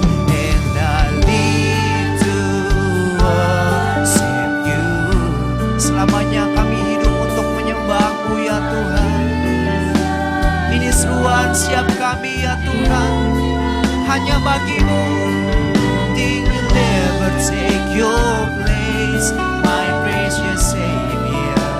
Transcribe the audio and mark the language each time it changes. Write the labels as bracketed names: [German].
[English] And I live to worship you. [Indonesian] Selamanya kami hidup untuk menyembah-Mu ya Tuhan. Ini seruan siap kami ya Tuhan, hanya bagimu. [English] Nothing will never take your place, my precious Savior.